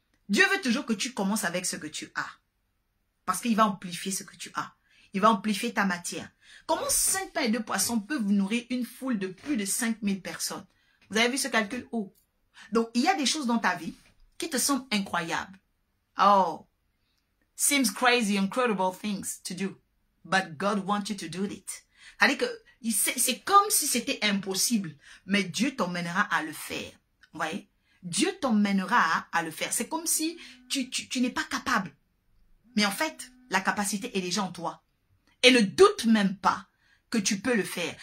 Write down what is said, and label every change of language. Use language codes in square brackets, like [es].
[fr] Dieu veut toujours que tu commences avec ce que tu as. Parce qu'il va amplifier ce que tu as. Il va amplifier ta matière. Comment 5 pains et 2 poissons peuvent nourrir une foule de plus de 5000 personnes? Vous avez vu ce calcul? Oh. Donc, il y a des choses dans ta vie qui te semblent incroyables. Oh. [en] Seems crazy, incredible things to do. But God wants you to do it. [fr] C'est-à-dire que c'est comme si c'était impossible. Mais Dieu t'emmènera à le faire. Vous voyez? Dieu t'emmènera à le faire. C'est comme si tu n'es pas capable. Mais en fait, la capacité est déjà en toi. Et ne doute même pas que tu peux le faire.